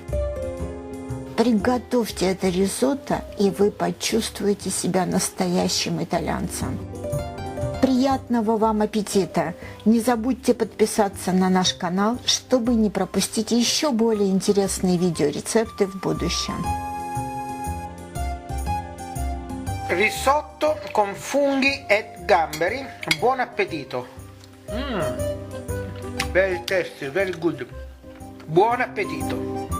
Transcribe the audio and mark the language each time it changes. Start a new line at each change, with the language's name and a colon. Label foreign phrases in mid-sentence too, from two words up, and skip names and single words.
Russian: Приготовьте это ризотто, и вы почувствуете себя настоящим итальянцем. Приятного вам аппетита! Не забудьте подписаться на наш канал, чтобы не пропустить еще более интересные видеорецепты в будущем.
Italian: Risotto con funghi e gamberi. Buon appetito!
English: Very tasty, very good.
Italian: Buon appetito!